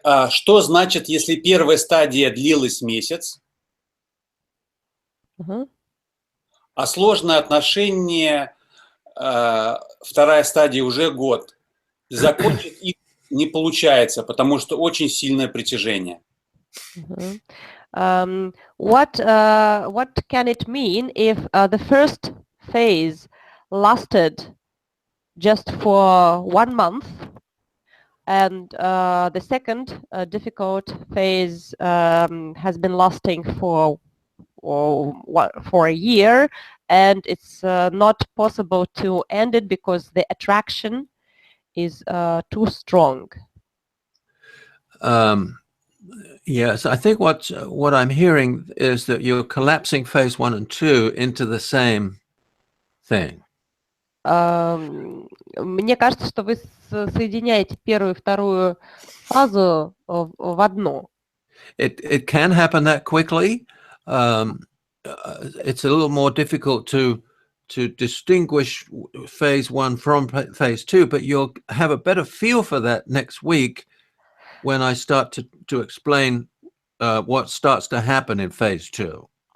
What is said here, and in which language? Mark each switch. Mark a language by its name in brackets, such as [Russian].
[Russian] Что значит, если первая стадия длилась месяц, а сложное отношение, вторая стадия уже год, и закончить их не получается, потому что очень сильное притяжение? [English] What can it mean if the first phase lasted just for 1 month, and the second difficult phase has been lasting for a year, and it's not possible to end it because the attraction is too strong? Yes, I think what I'm hearing is that you're collapsing phase 1 and 2 into the same thing. [Russian] Мне кажется, что вы соединяете первую и вторую фазу в одно. [English] It can happen that quickly. It's a little more difficult to distinguish phase 1 from phase 2, but you'll have a better feel for that next week when I start to explain what starts to happen in phase 2.